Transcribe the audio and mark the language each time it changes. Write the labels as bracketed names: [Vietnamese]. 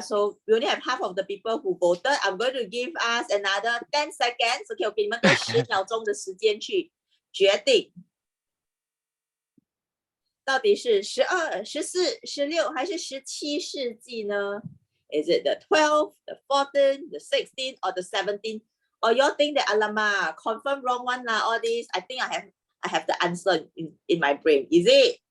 [English] So we only have half of the people who voted. I'm going to give us another 10 seconds. [Chinese] OK， 我给你们多10秒钟的时间去决定，到底是12、14、16还是17世纪呢？ [English] Is it the 12th, the 14th, the 16th, or the 17th? Or you all think that alamak, confirm wrong one lah, all this? I think I have the answer in my brain. Is it?